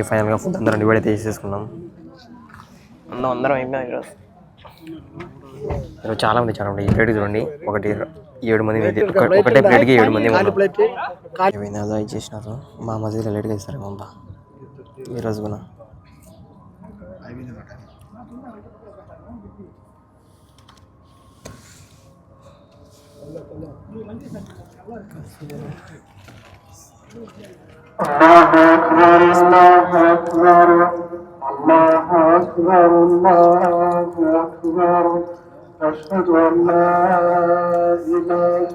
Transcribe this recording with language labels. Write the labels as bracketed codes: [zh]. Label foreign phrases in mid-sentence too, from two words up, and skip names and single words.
[te] ఫైనల్గా ఫుడ్ అందరం డివైడ్ అయితే చేసేసుకున్నాం. అందరం అయిపోయింది. ఈరోజు చాలా మంది ఈ ప్లేట్ చూడండి, 7 మంది, ఒకటే ప్లేట్కి 7 మంది అయిపోయింది. అదో ఇచ్చేసినారు. మా మధ్యలో లేట్గా ఇస్తారు మా ఈరోజు కూడా. [ar] الله أكبر الله أكبر الله أكبر الله أكبر أشهد أن لا إله